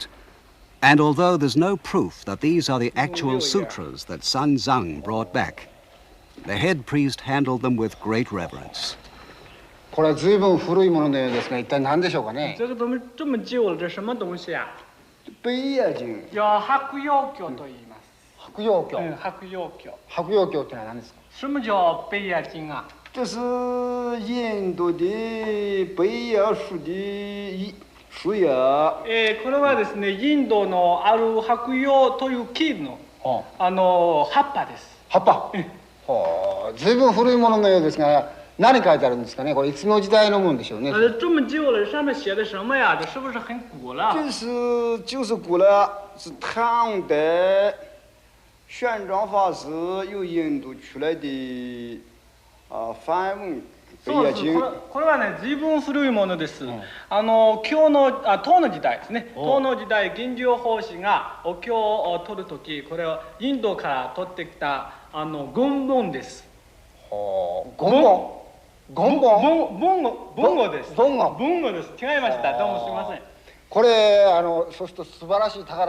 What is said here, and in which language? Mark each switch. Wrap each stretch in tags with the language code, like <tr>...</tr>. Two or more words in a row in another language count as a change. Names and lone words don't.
<en>And although there's no proof that these are the actual sutras that San Zhang brought back, the head priest handled them with great reverence.</en> <ja>これは随分古いもののようですが、一体何でしょうかね。</ja> <zh>这个东西这么旧了，这什么东西啊？北野经。</zh> <ja>叫白药経と言います。白药経。白藥経。白药経ってのは何ですか？</ja> <zh>什么叫北野经啊？这是印度的北野树的树叶。</zh> <ja>これはですね、インドのある白葉という木の葉っぱです。葉っぱ。随分古いもののようですが、何書いてあるんですかね。これいつの時代のもんでしょうね。</ja> <zh>这么旧了，上面写的什么呀？这是不是很古了？就是古了，是唐代玄奘法师由印度出来的梵文。</zh> <ja>そうです。これはね、随分古いものです。唐の時代ですね。唐の時代、銀龍法師がお経を取るとき、これをインドから取ってきた言文です。言語。文語です。文語です。違いました。どうもすみません。これそうすると素晴らしい宝。</ja>